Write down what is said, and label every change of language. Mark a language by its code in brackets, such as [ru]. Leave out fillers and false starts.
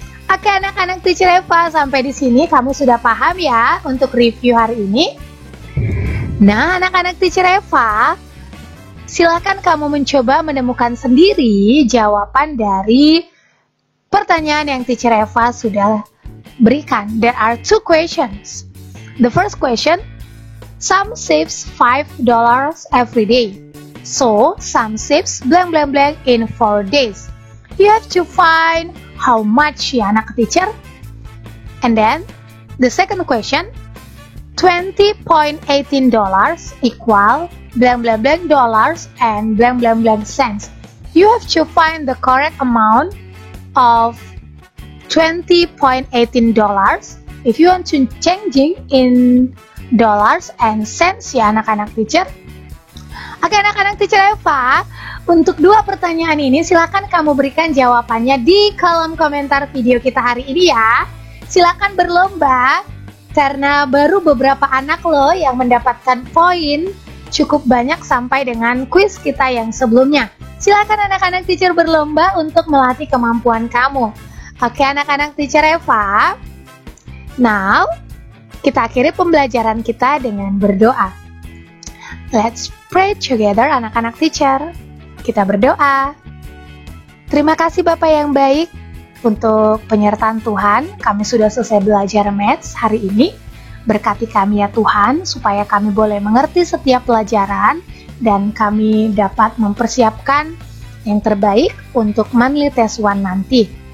[id] Oke anak-anak teacher Eva, sampai di sini kamu sudah paham ya untuk review hari ini. Nah anak-anak teacher Eva, silakan kamu mencoba menemukan sendiri jawaban dari pertanyaan yang teacher Eva sudah berikan. [en] There are 2 questions. The first question, Sam saves $5 every day. So, Sam saves blank blank blank in 4 days. You have to find how much [id] ya anak teacher. [en] And then, the second question, $20.18 equal blank blank blank dollars and blank blank blank cents. You have to find the correct amount of $20.18 If you want to changing in dollars and cents [id] ya anak-anak teacher. Oke anak-anak teacher Eva, untuk 2 pertanyaan ini silakan kamu berikan jawabannya di kolom komentar video kita hari ini ya. Silakan berlomba karena baru beberapa anak loh yang mendapatkan poin cukup banyak sampai dengan kuis kita yang sebelumnya. Silakan anak-anak teacher berlomba untuk melatih kemampuan kamu. Oke anak-anak teacher Eva. Now, kita akhiri pembelajaran kita dengan berdoa. [en] Let's pray together [id] anak-anak teacher. Kita berdoa. Terima kasih Bapak yang baik untuk penyertaan Tuhan. Kami sudah selesai belajar Maths hari ini. Berkati kami ya Tuhan, supaya kami boleh mengerti setiap pelajaran dan kami dapat mempersiapkan yang terbaik untuk monthly test 1 nanti.